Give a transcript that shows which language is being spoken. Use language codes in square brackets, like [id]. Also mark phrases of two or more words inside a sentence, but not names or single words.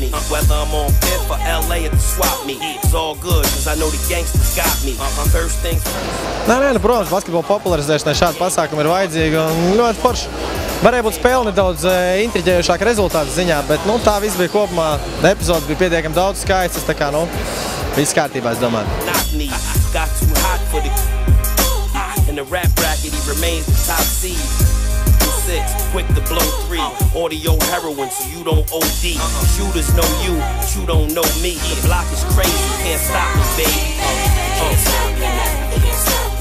[lv] Nē, protams, basketbola popularizēšanai šādi pasākumi ir vajadzīgi un ļoti forši. Varēja būt spēle nedaudz intriģējušāka rezultātu ziņā, bet tā viss bija kopumā, epizodes bija pietiekami daudz skaistas, tā kā, viss kārtībā, es domāju. [en] In the rap bracket, he remains the top seed. 6, quick to blow 3. Audio heroin, so you don't OD. Shooters know you, but you don't know me. The block is crazy, you can't stop me, baby. You can't stop me now, you can't stop me.